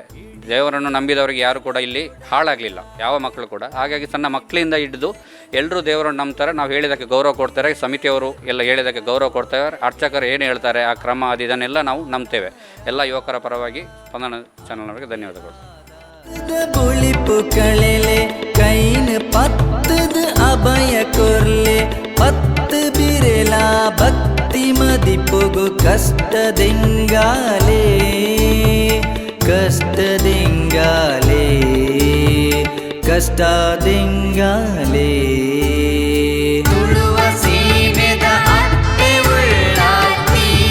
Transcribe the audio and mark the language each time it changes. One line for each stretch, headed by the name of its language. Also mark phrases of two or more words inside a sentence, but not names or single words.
Kannada: ದೇವರನ್ನು ನಂಬಿದವರಿಗೆ ಯಾರು ಕೂಡ ಇಲ್ಲಿ ಹಾಳಾಗಲಿಲ್ಲ, ಯಾವ ಮಕ್ಕಳು ಕೂಡ. ಹಾಗಾಗಿ ಸಣ್ಣ ಮಕ್ಕಳಿಂದ ಹಿಡಿದು ಎಲ್ಲರೂ ದೇವರನ್ನು ನಂಬ್ತಾರೆ. ನಾವು ಹೇಳಿದ್ದಕ್ಕೆ ಗೌರವ ಕೊಡ್ತಾರೆ, ಸಮಿತಿಯವರು ಎಲ್ಲ ಹೇಳಿದ್ದಕ್ಕೆ ಗೌರವ ಕೊಡ್ತಾರೆ. ಅರ್ಚಕರು ಏನು ಹೇಳ್ತಾರೆ ಆ ಕ್ರಮ ಅದು ಇದನ್ನೆಲ್ಲ ನಾವು ನಂಬ್ತೇವೆ. ಎಲ್ಲ ಯುವಕರ ಪರವಾಗಿ ಸ್ಪಂದನ ಚಾನಲ್ನವರಿಗೆ ಧನ್ಯವಾದಗಳು.
Tulu: ಬುಳಿಪು ಕಳೆಲೆ ಕೈನ ಪತ್ತದ ಅಭಯ ಕೊರ್ಲೆ ಪತ್ತು ಬಿರೆಲ ಭಕ್ತಿ ಮದಿಪುಗು ಕಷ್ಟದಿಂಗಾಲೇ ಕಷ್ಟದಿಂಗಾಲೇ ಕಷ್ಟದಿಂಗಾಲೇ ತುಳುವ ಸೀಮೆದ ಅಪ್ಪೆ ಉಳ್ಳಾತಿ